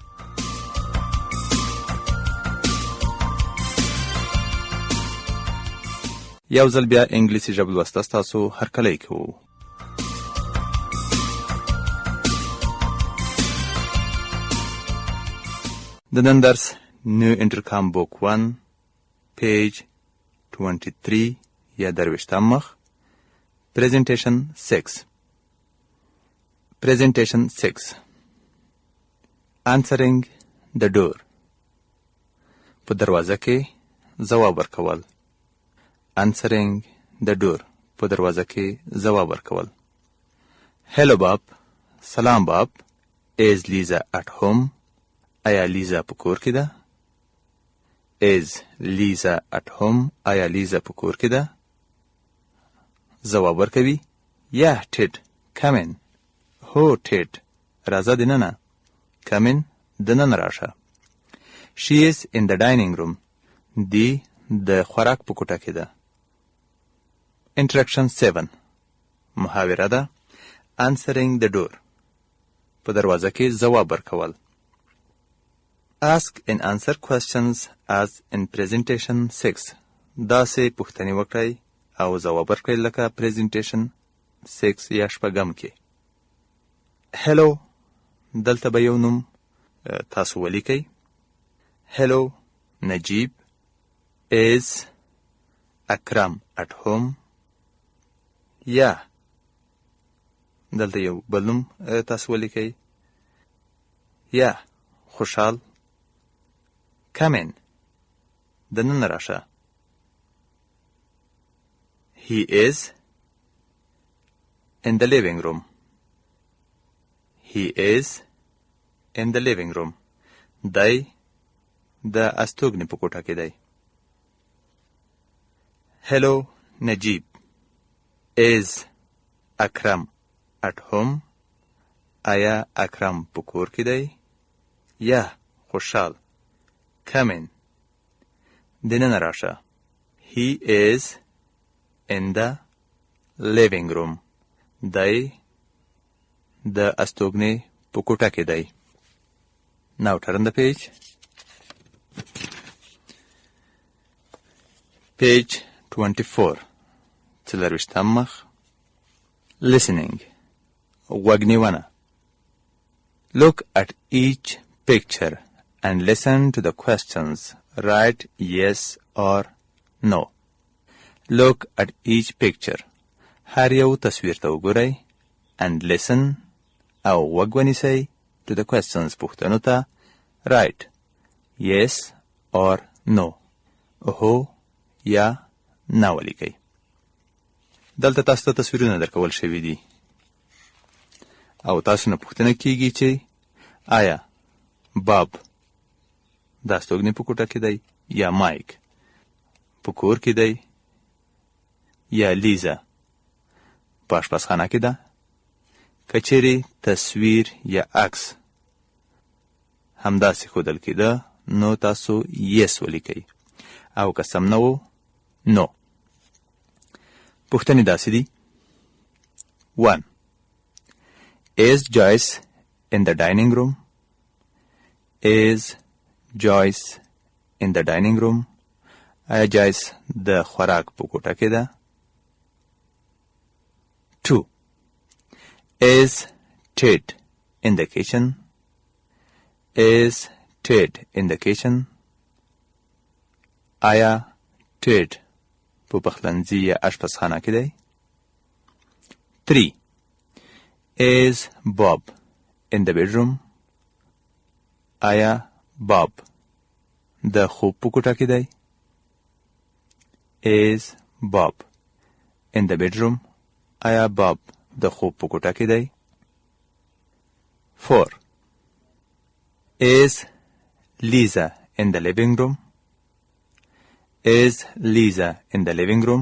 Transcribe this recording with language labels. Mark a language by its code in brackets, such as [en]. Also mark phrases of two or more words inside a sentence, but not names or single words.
[ps] یو ځل بیا انګلیسي ژبې لوست ستاسو هرکلی کوو. د نن درس نیو انټرکام بوک 1 پیج 23 یا درویشتم مخ Presentation 6. [en] Presentation 6. Answering the door. [ps] په دروازه کې ځواب ورکول. [en] Answering the door. [ps] په دروازه کې ځواب ورکول. [en] Hello Bob. [ps] سلام باب. [en] Is Lisa at home? [ps] آیا لیزا په کور کې ده؟ [en] Is Lisa at home? [ps] آیا لیزا په کور کې ده؟ ځواب ورکوي. [en] Yeah, Ted, come in. هو Ted, [ps] راځه دننه. [en] Come in, [ps] دننه راشه. [en] She is in the dining room. [ps] دی د خوراک په کوټه کې ده. [en] Introduction 7. [ps] محاوره ده. [en] Answering the door. [ps] په دروازه کې ځواب ورکول. [en] Ask and answer questions as in presentation 6. [ps] داسې پوښتنې وکړئ او ځواب ورکړئ لکه presentation 6 یا شپږم کې. [en] Hello. [ps] دلته به یو نوم تاسو ولیکئ. [en] Hello. نجیب. Is اکرم at home? [ps] یا دلته یو بل نوم تاسو ولیکئ. یا خوشحال. [en] Come in. [ps] دننه راشه. [en] He is in the living room. He is in the living room. [ps] دی د استوګنې په کوټه کې دی. [en] Hello, نجیب. Is اکرم at home? [ps] آیا اکرم په کور کې دی؟ یا خوشحال. [en] Come in. [ps] دننه راشه. [en] He is in the living room. [ps] دی د استوګنې په کوټه کې دی. [en] Now turn the page. Page 24. [ps] څلرویشتم مخ. Listening. غوږ نیونه. [en] Look at each picture and listen to the questions. Write yes or no. Look at each picture. [ps] هر یو تصویر ته وګورئ [en] and listen [ps] او غوږ ونیسئ [en] to the questions. [ps] پوښتنو ته [en] write yes or no. [ps] هو یا نه ولیکئ. دلته تاسو ته تصویرونه درکول شوي دي او تاسو نه پوښتنه کیږي چې آیا باب د استوګنې په کوټه کې دی یا مایک په کور کې دی یا لیزا په اشپزخانه کې ده. که چیرې تصویر یا عکس همداسې ښودل کېده نو تاسو یس ولیکئ او که سم نه و نو. پوښتنې داسې دي. 1. [en] Is Joyce in the dining room? Is Joyce in the dining room? [ps] آیا جایس د خوراک په کوټه کې ده؟ 2. [en] Is Ted in the kitchen? Is Ted in the kitchen? [ps] آیا Ted په پخلنځي یا اشپزخانه کې دی؟ 3. [en] Is Bob in the bedroom? [ps] آیا Bob د خوب په کوټه کې دی؟ [en] Is Bob in the bedroom? [ps] آیا Bob د خوب په کوټه کې دی؟ 4. [en] Is Lisa in the living room? Is Lisa in the living room?